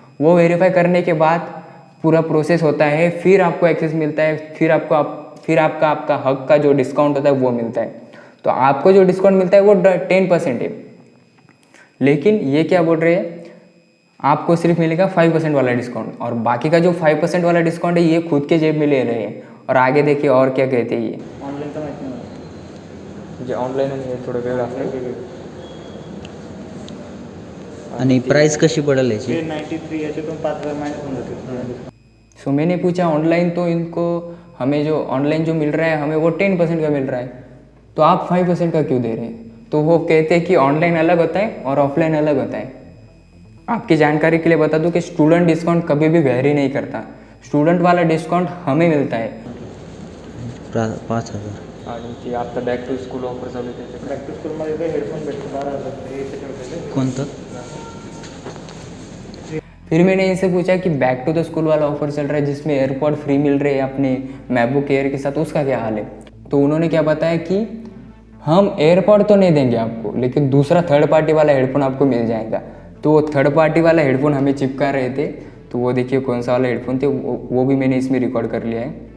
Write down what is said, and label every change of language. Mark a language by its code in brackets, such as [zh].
[hi] वो वेरीफाई करने के बाद पूरा प्रोसेस होता है, फिर आपको एक्सेस मिलता है, फिर आपका हक का जो डिस्काउंट होता है वो मिलता है। तो आपको जो डिस्काउंट मिलता है वो 10% है, लेकिन ये क्या बोल रहे हैं, आपको सिर्फ मिलेगा 5% वाला डिस्काउंट, और बाकी का जो 5% वाला डिस्काउंट है ये खुद के जेब में ले रहे हैं। और आगे देखिए और क्या कहते हैं ये [mr] ऑनलाईन तर माहिती नाही जे ऑनलाईन आणि थोडं वेगळं असतं। आणि प्राइस कशी पडेल याची? 93 याच्यातून 5,000 मायनस होऊन जाते। [hi] सो मैंने पूछा ऑनलाइन, तो इनको हमें जो ऑनलाइन जो मिल रहा है हमें वो 10% का मिल रहा है, तो आप 5% का क्यों दे रहे हैं? तो वो कहते हैं कि ऑनलाइन अलग होता है और ऑफलाइन अलग होता है। आपकी जानकारी के लिए बता दूं कि स्टूडेंट डिस्काउंट कभी भी वेरी नहीं करता। स्टूडेंट वाला डिस्काउंट हमें मिलता है 5,000. [mr] आणि ती आता बॅक टू स्कूल ऑफर चालू आहे त्याच्याकडे। बॅक टू स्कूलमध्ये ते हेडफोन भेटतो 12,000 हे त्याच्यावर कोणतं? [hi] फिर मैंने इनसे पूछा कि बैक टू द स्कूल वाला ऑफर चल रहा है जिसमें एयरपॉड फ्री मिल रहे हैं अपने मैकबुक एयर के साथ, उसका क्या हाल है? तो उन्होंने क्या बताया कि हम एयरपॉड तो नहीं देंगे आपको, लेकिन दूसरा थर्ड पार्टी वाला हेडफोन आपको मिल जाएगा। तो वो थर्ड पार्टी वाला हेडफोन हमें चिपका रहे थे, तो वो देखिए कौन सा वाला हेडफोन थे, वो भी मैंने इसमें रिकॉर्ड कर लिया है।